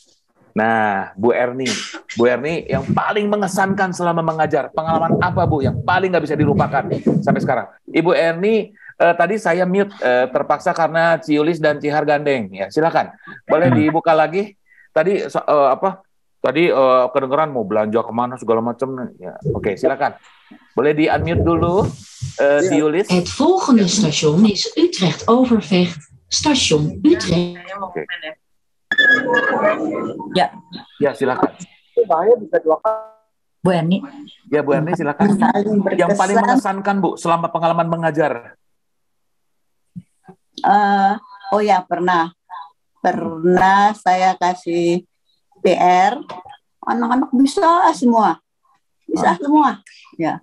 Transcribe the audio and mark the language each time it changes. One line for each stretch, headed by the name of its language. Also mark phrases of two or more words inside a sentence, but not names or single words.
Indonesian: Nah, Bu Erni yang paling mengesankan selama mengajar, pengalaman apa Bu yang paling nggak bisa dilupakan sampai sekarang? Ibu Erni, tadi saya mute terpaksa karena Ciulis dan Cihar gandeng. Ya, silakan. Boleh dibuka lagi? Tadi kedengeran mau belanja kemana segala macam. Ya, oke, silakan. Boleh di unmute dulu, Ciulis.
Dutch: Het volgende station is Utrecht Overvecht, station Utrecht.
Indonesian: Oke. Ya, silakan. Bu Erni. Ya, Bu Erni silakan. Yang paling mengesankan Bu selama pengalaman mengajar. Oh ya, pernah saya kasih PR, anak-anak bisa semua ya.